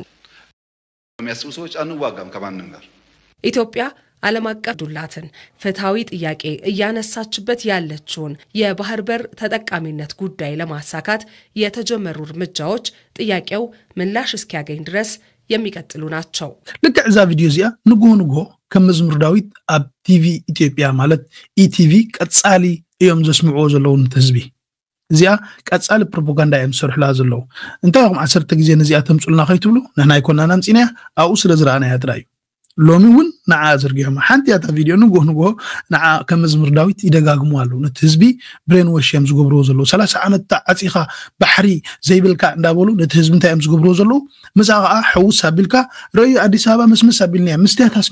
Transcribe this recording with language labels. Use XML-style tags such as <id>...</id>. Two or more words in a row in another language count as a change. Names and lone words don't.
<am>የሚያስቡ ሰዎች አንዋጋም ከማንም ጋር ኢትዮጵያ ዓለም አቀፍ ዱላትን ፍትሃዊ ጥያቄ እያነሳችበት ያለችውን የባህር በር ተጠቃሚነት ጉዳይ ለማሳካት የተጀመሩ እርምጃዎች ጥያቄው ምላሽ እስኪያገኝ ድረስ የሚቀጥሉ ናቸው</am> <ti>ልክ እዛ ቪዲዮ እዚያ ንጎ ከመዝሙር ዳዊት ኣብ ቲቪ ኢትዮጵያ ማለት ኢቲቪ ቀጻሊ እዮም ዘስምዑ ዘለውን ህዝቢ እዚያ ቀጻሊ ፕሮፓጋንዳ እዮም ሰርሕላ ዘለው እንታይ ከም 10 ግዜ ነዚኣ ተምጽልና ከይትብሉ ንሕና ኣይኮናና ምጽና ኣብኡ ስለ ዝራኣና ያጥራዩ ሎሚ ውን ንዓ ዘርጊሖም ሓንቲ ያታ ቪድዮ ንጎ ንዓ ከመዝሙር ዳዊት ይደጋግሙ ኣለው ነቲ ህዝቢ</ti> <en>brain wash</en> <ti>ዝገብርዎ ዘለው 30 ዓመት ዓጺኻ ባሕሪ ዘይብልካ እንዳበሉ ነቲ ህዝቢ እንታይ እዮም ዝገብርዎ ዘለው መጻኻ ሕውስ ኣቢልካ ረዩ ኣዲስ አበባ መስመስ ኣቢልና ምስትያት</ti>